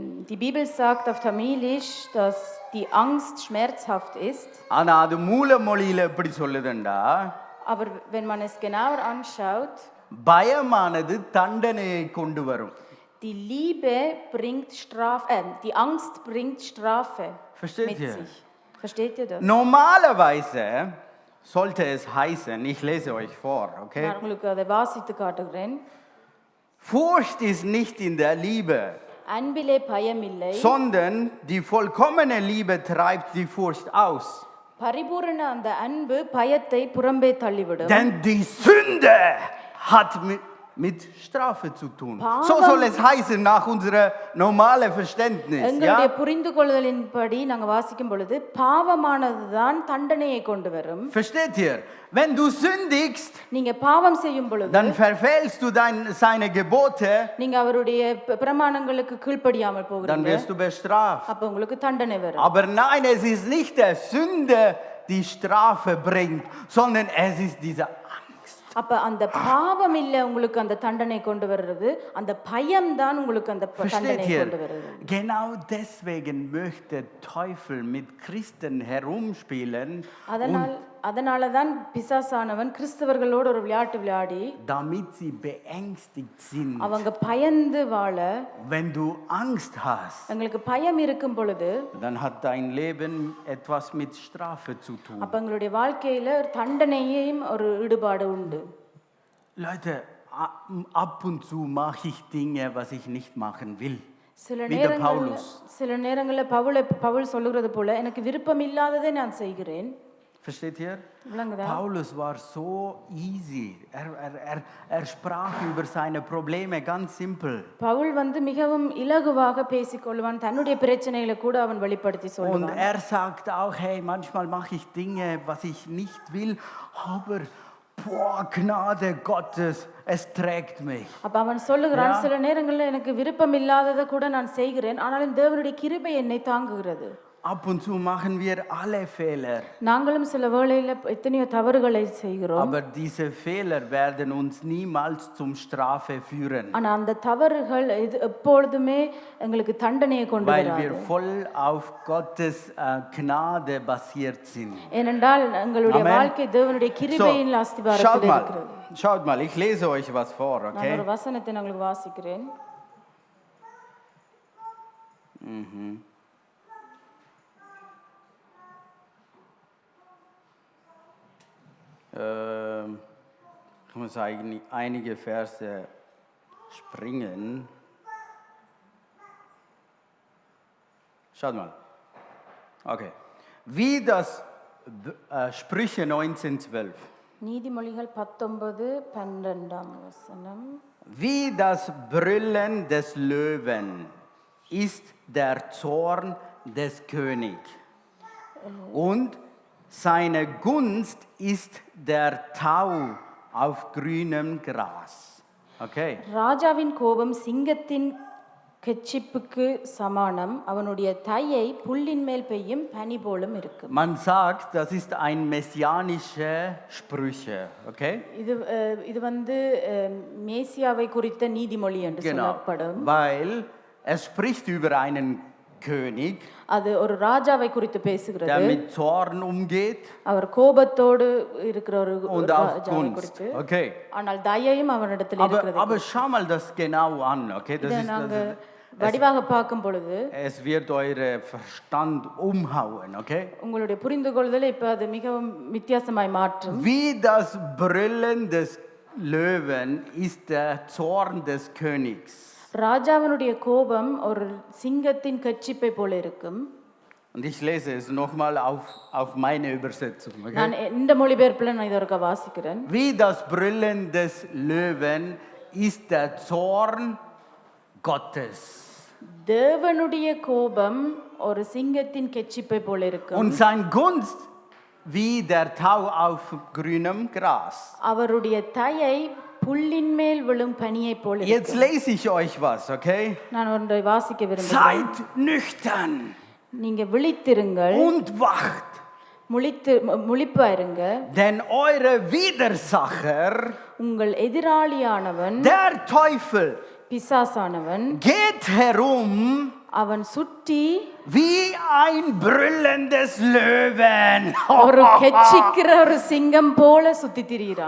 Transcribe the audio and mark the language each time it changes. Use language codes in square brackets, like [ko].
[de] Die Bibel sagt auf Tamilisch, dass die Angst schmerzhaft ist. [ta] ஆனா அது மூல மொழியில எப்படி சொல்லுதுண்டா, [de] Aber wenn man es genauer anschaut, [ta] பயமானது தண்டனையை கொண்டு வரும். [de] Die Liebe bringt Strafe, die Angst bringt Strafe Versteht mit ihr? sich. Versteht ihr das? Normalerweise sollte es heißen, ich lese euch vor, okay? [ta] நான் உங்களுக்கு அதை வாசித்து காட்டுகிறேன். [de] Furcht ist nicht in der Liebe, [ta] அன்பிலே பயமில்லை, [de] sondern die vollkommene Liebe treibt die Furcht aus. [ta] பரிபூரண அந்த அன்பு பயத்தை புறம்பே தள்ளிவிடும். [de] Denn die Sünde hat mit Strafe zu tun. So soll es heißen nach unserem normalen Verständnis. [ta] எங்களுடைய புரிந்து கொள்ளுதலின்படி நாங்க வாசிக்கும் பொழுது பாவமானதுதான் தண்டனையை கொண்டு வரும். [de] Versteht ihr? Wenn du sündigst, [ta] நீங்க பாவம் செய்யும் பொழுது [de] dann verfehlst du seine Gebote, [ta] நீங்க அவருடைய பிரமாணங்களுக்கு கீழ்ப்படியாமல் [de] dann [ta] போகிறீங்க. [de] wirst du bestraft. [ta] அப்ப உங்களுக்கு தண்டனை வரும். [de] Aber nein, es ist nicht der Sünde, die Strafe bringt, sondern es ist diese Angst. [ta] அப்ப அந்த பாவம் இல்ல உங்களுக்கு அந்த தண்டனை கொண்டு வருது, அந்த பயம் தான் உங்களுக்கு அந்த தண்டனை கொண்டு வருது. [de] Genau deswegen möchte Teufel mit Christen herumspielen. [ta] அதனால தான் பிசாசானவன் கிறிஸ்தவர்களோடு ஒரு விளையாட்டு விளையாடி, [de] damit sie beängstigt sind. [ta] அவங்க பயந்து வாழ, [de] wenn du Angst hast, [ta] உங்களுக்கு பயம் இருக்கும் பொழுது, [de] dann hat dein Leben etwas mit Strafe zu tun. [ta] அப்ப உங்களுடைய வாழ்க்கையில தண்டனையும் ஒரு ஈடுபாடு உண்டு. [de] Leute, ab und zu mache ich Dinge, was ich nicht machen will. [ta] சில நேரங்கள்ல பவுல் சொல்லுகிறது போல எனக்கு விருப்பம் இல்லாததை நான் செய்கிறேன். [de] Versteht ihr? Paulus war so easy. Er sprach über seine Probleme ganz simpel. [ta] Pavul மிகவும் இலகுவாக பேசிக்கொள்வான், தன்னுடைய பிரச்சனைகளை கூட அவன் வெளிப்படுத்தி சொல்லுவான். [de] Und er sagt auch, hey, manchmal mache ich Dinge, was ich nicht will, aber Gnade Gottes, es trägt mich. [ta] அப்ப அவன் சொல்லுகிறான், சில நேரங்கள்ல எனக்கு விருப்பம் இல்லாததை கூட நான் செய்கிறேன், ஆனாலும் தேவனுடைய கிருபை என்னை தாங்குகிறது. [de] Ab und zu machen wir alle Fehler. [ta] நாங்களும் சில வேளையில எத்தனையோ தவறுகளை செய்கிறோம். [de] Aber diese Fehler werden uns niemals zum Strafe führen. [ta] ஆனா அந்த தவறுகள் எப்பொழுதுமே எங்களுக்கு தண்டனையை கொண்டு வராது. [de] Weil wir voll auf Gottes Gnade basiert sind. [ta] ஏனென்றால் எங்களுடைய வாழ்க்கை தேவனுடைய கிருபையின் அஸ்திபாரத்தில் இருக்கிறது. [de] Schaut mal, ich lese euch was vor, okay? [ta] நான் ஒரு வசனத்தை உங்களுக்கு வாசிக்கிறேன். [de] Ich muss eigentlich einige Verse springen. Schaut mal. Okay. Wie das Sprüche 19,12. [ta] நீதிமொழிகள் 19:12 வசனம். [de] Wie das Brüllen des Löwen ist der Zorn des Königs. Und seine Gunst ist der Tau auf grünem Gras. Okay. [ta] ராஜாவின் கோபம் சிங்கத்தின் கெச்சிப்புக்கு சமானம், அவனுடைய தயை புல்லின் மேல் பெய்யும் பனி போலும் இருக்கும். [de] Man sagt, das ist ein messianische Sprüche, okay? [ta] இது வந்து மேசியாவை குறித்த நீதிமொழி என்று சொல்லப்படும். [de] Weil es spricht über einen König, [ta] அது ஒரு ராஜாவை குறித்து பேசுகிறது. [de] der mit Zorn umgeht [ta] அவர் கோபத்தோடு இருக்கிற ஒரு [de] und auch [ta] ராஜாவை [de] Gunst. [ta] குறித்து. Okay. ஆனால் தயையும் அவனிடத்தில் இருக்கிறது. [de] Aber schau mal das genau an, okay? Das ist [ta] வடிவாக பார்க்கும் பொழுது [de] es wird eure Verstand umhauen, okay? [ta] உங்களுடைய புரிந்துகொள்தலை இப்ப அது மிகவும் வித்தியாசமாய் மாற்றும். [de] Wie das Brüllen des Löwen ist der Zorn des Königs. [ta] ராஜாவினுடைய கோபம் ஒரு சிங்கத்தின் கட்சிப்பை போல இருக்கும். [de] Und ich lese es nochmal auf meine Übersetzung. Okay? [ta] நான் இந்த மொழிபெயர்ப்புல நான் இதற்கு வாசிக்கிறேன். [de] Wie das Brüllen des Löwen ist der Zorn Gottes. [ta] தேவனுடைய கோபம் ஒரு சிங்கத்தின் கெச்சிப்பை போல இருக்கும். [de] Und sein Gunst wie der Tau auf grünem Gras. [ta] அவருடைய தயை புல்லின் மேல் விழும் பனியை போல இருக்கும். [de] Jetzt lese ich euch was, okay? [ta] நான் ஒன்றை வாசிக்க விரும்புகிறேன். [de] Seid nüchtern. [ta] நீங்க விழித்திருங்கள். [de] Und wacht. [ta] முழிப்பாயிருங்க. [de] Denn eure Widersacher, [ta] உங்கள் எதிராளியானவன், [de] der Teufel, [ta] பிசாசானவன், [de] geht herum, [ta] அவன் சுற்றி [de] wie ein brüllendes Löwen. [ta] ஒரு கெச்சிக்கிற ஒரு சிங்கம் போல சுத்தி திரிகிறான்.